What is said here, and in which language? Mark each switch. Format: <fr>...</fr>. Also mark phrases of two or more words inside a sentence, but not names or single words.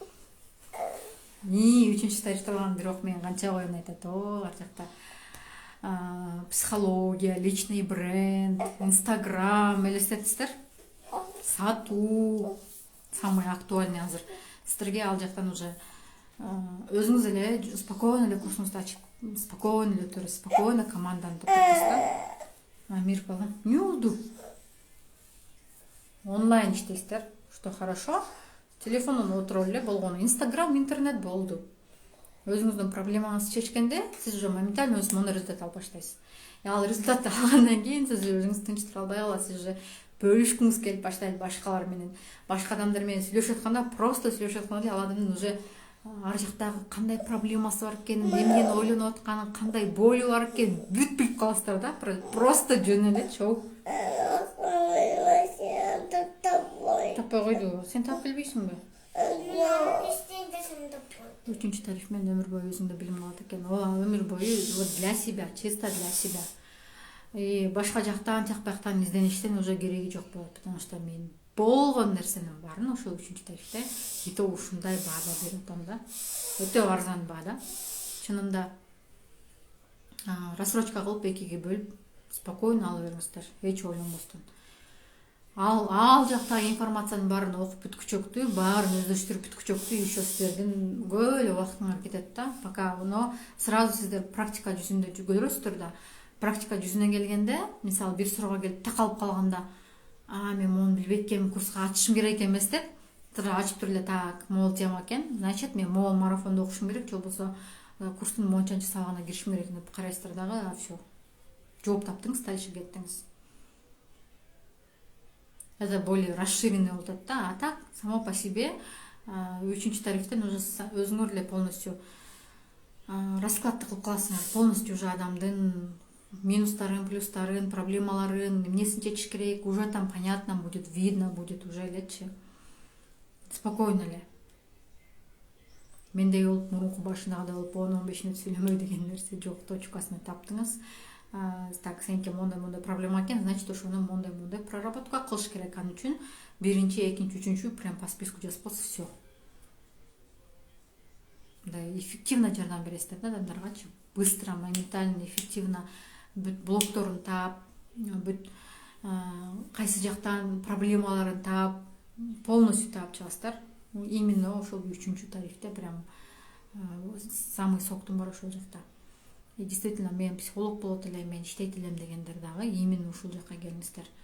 <ky>Үчүнчү тарифти алган бирок мен канча коюн айтат, ар жакта психология,</ky> <ru>личный бренд,</ru> <ky>инстаграм элестетиңиздер, сатуу</ky> <ru>самый актуальный</ru> <ky>азыр. Сиздерге ал жактан уже өзүңүз эле спокойно эле курсуңузду ачып, спокойно эле өтөрүз, спокойно команданы топтойсуз да. Мир балам, эмне болду? Онлайн иштейсиздер,</ky> <ru>что хорошо.</ru> <ky>Телефондон отуруп эле болгону. Инстаграм, интернет болду. Өзүңүздүн проблемаңызды чечкенде сиз уже моментально өзүңүз мондой результат алып баштайсыз. Ал результатты алгандан кийин сиз өзүңүздү тынчтыра албай каласыз, сиз уже бөлүшкүңүз келип баштайт башкалар менен. Башка адамдар менен сүйлөшүп атканда, просто сүйлөшүп атканда ал адамдын уже ар жактагы кандай проблемасы бар экенин, эмнени ойлонуп атканын, кандай болу бар экенин бүт билип каласыздар да. Просто жөн эле чогуу. Таппай койду. Сен таап билбейсиңби? Үчүнчү тариф менен өмүр бою өзүңдө билим алат экен. Өмүр бою</ky> <ru>для себя, чисто для себя.</ru> <ky>И башка жактан, тияк бияктан издеништин уже кереги жок болот,</ky> <ru>потому что</ru> <ky>мен болгон нерсенин баарын ошол үчүнчү тарифте</ky> <ru>и то</ru> <ky>ушундай баада берип атам да. Өтө арзан баада. Чынында рассрочка кылып 2-ге бөлүп спокойно алып бериңиздер, эч ойлонбостон. Ал жактагы информациянын баарын окуп бүткүчөктү, баарын өздөштүрүп бүткүчөктү еще сиздердин көп эле убактыңар кетет да.</ky> <ru>Пока оно сразу</ru> <ky>сиздер практика жүзүндө көрөсүздөр да. Практика жүзүнө келгенде, мисалы бир суроого келип такалып калганда, мен мону билбейт экенмин, курска ачышым керек эмес деп, ачып туруп эле так, могул тема экен. Значит, мен могул марафонду окушум керек, же болбосо курстун мончанчы сабагына киришим керек деп карайсыздар дагы, все. Жооп таптыңыз, дальше кеттиңиз.</ky> <ru>Это более расширенный</ru> <ky>болуп атат да.</ky> <ru>А так, само по себе</ru> <ky>үчүнчү тарифтен уже өзүңөр эле полностью раскладты кылып каласыңар. Полностью уже адамдын минустарын, плюстарын, проблемаларын, эмнесин чечиш керек,</ky> <ru>уже там понятно будет, видно будет уже элечи.</ru> <ky>Спокойно эле. Мендей болуп, мурунку башындагыдай болуп, 10-15 мүнөт сүйлөмөй деген нерсе жок, точкасына таптыңыз. Так, сенке мондай проблема экен, значит, ошону мондай проработка кылыш керек. Ал үчүн биринчи, экинчи, үчүнчү</ky> <ru>прям по списку</ru> <ky>жазып коесуз, все. Мындай эффективно жардам бересиздер да адамдаргачы.</ky> <ru>Быстро, моментально, эффективно</ru> <ky>бүт блокторун таап, бүт кайсы жактан проблемаларын таап, полностью таап чыгасыздар. Именно ошол үчүнчү тарифте</ky> <ru>прям самый</ru> <ky>соктун бар ошол жакта.</ky> <ru>И действительно</ru> <ky>мен психолог болот элем, мен иштейт элем дегендер дагы именно ушул жакка келиңиздер.</ky>